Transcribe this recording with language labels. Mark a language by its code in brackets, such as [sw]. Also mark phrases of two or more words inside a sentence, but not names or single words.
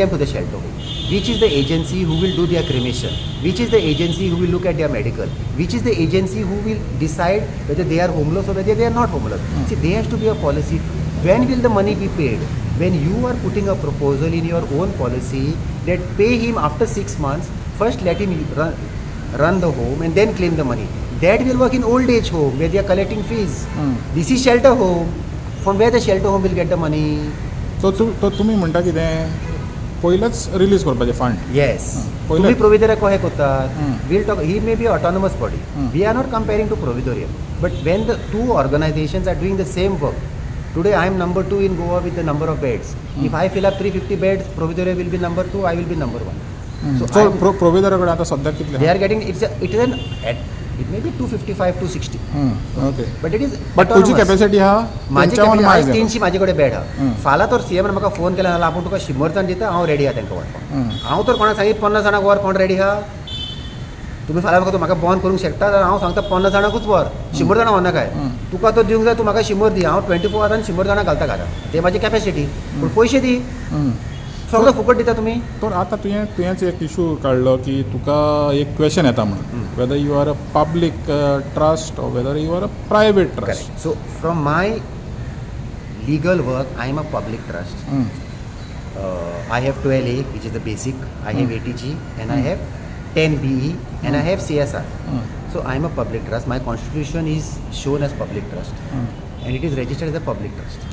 [en] them to the shelter home which is the agency who will do their cremation which is the agency who will look at their medical which is the agency who will decide whether they are homeless or whether they are not homeless see there has to be a policy when will the money be paid when you are putting a proposal in your own policy that pay him after 6 months first let him run the home and then claim the money that will work in old age home where they are collecting fees this is shelter home from where the shelter home will get the money [kok] so तुम्ही म्हणटा कितें पयलेच रिलीज करपाचें फंड [en] yes [kok] तुम्ही प्रोविदोरिया कशें करतात [en] we'll talk he may be autonomous body we are not comparing to providoria but when the two organizations are doing the same work today I am number 2 in Goa with the number of beds if I fill up 350 beds providoria will be number 2 I will be number 1 [kok] so providoria कडे आता सध्या कितले [en] they are getting it is an it may be 255 260 okay but it is [kok] but तुझी कॅपॅसिटी हा माझी 300 माझ्याकडे बेड हा फाल्यां तर सीएम म्हाका फोन केला जाल्यार आपूण तुका 100 जाण दिता हांव रेडी आहा तांकां व्हरपाक हांव तर कोणाक सांगीत 50 जाणांक व्हर कोण रेडी आहा तुम्ही फाल्यां म्हाका बंद करूंक शकता जाल्यार हांव सांगता 50 जाणांकूच व्हर 100 जाणां व्हरना काय तुका तो दिवंक जाय तूं म्हाका 100 दी हांव 24 वरान 100 जाणां घालता घरात ते म्हाजी कॅपॅसिटी पूण पयशे दी सगळं फुकट दिता तुमी तर आतां तुवेंच एक इशू काडलो की तुका एक क्वेश्चन येता म्हणून [en] whether you are a public trust or whether you are a private trust So from my legal work I am a public trust I have 12A which is the basic I have 80G and I have 10BE and I have CSR so I am a public trust my constitution is shown as public trust and it is registered as a public trust